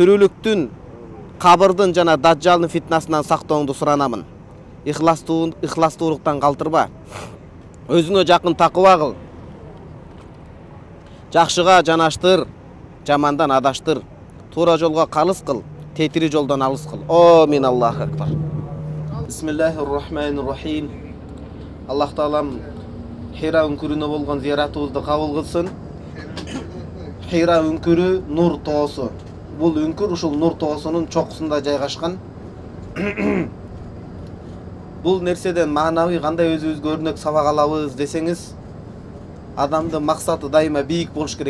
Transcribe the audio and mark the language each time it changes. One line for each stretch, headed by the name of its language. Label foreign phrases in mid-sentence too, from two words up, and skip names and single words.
Kyrgyz: Түрүлүктүн, кабырдын жана даджалдын фитнасынан сактооңду суранамын. ıхластуулуктан калтырба. Өзүңө жакын такыба кыл. Жакшыга жанаштыр, жамандан адаштыр. Туура жолго калыс кыл, тетири жолдон алыс кыл.
Arabic: آمين الله أكبر. بسم الله الرحمن الرحيم.
Kyrgyz: Аллах таалам Хира үңкүрүнө болгон зияратыбызды кабыл кылсын. Хира үңкүрү Нур тоосу. Бул үңкүр ушул Нур тоосунун чокусунда жайгашкан. Бул нерседен маанавый кандай өзүбүзгө өрнөк сабак алабыз десеңиз, адамдын максаты дайыма бийик болуш керек.